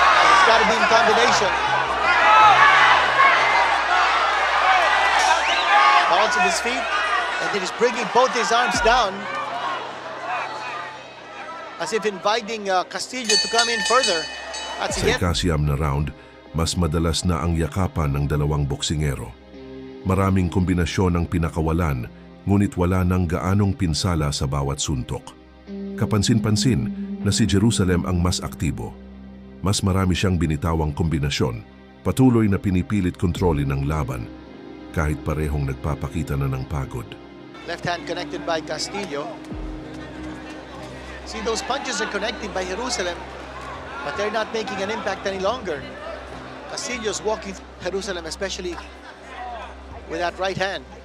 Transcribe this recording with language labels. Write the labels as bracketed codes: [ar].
[en] It's got to be in combination. Balls of his feet, and then he's bringing both his arms down as if inviting Castillo to come in further. [tl] At Sa ikasyam na round, mas madalas na ang yakapan ng dalawang boksingero. Maraming kombinasyon ang pinakawalan, ngunit wala nang gaanong pinsala sa bawat suntok. Kapansin-pansin na si Jerusalem ang mas aktibo. Mas marami siyang binitawang kombinasyon, patuloy na pinipilit kontrolin ng laban, kahit parehong nagpapakita na ng pagod. [en] Left hand connected by Castillo. See, those punches are connected by Jerusalem, but they're not making an impact any longer. Castillo's walking Jerusalem, especially with that right hand.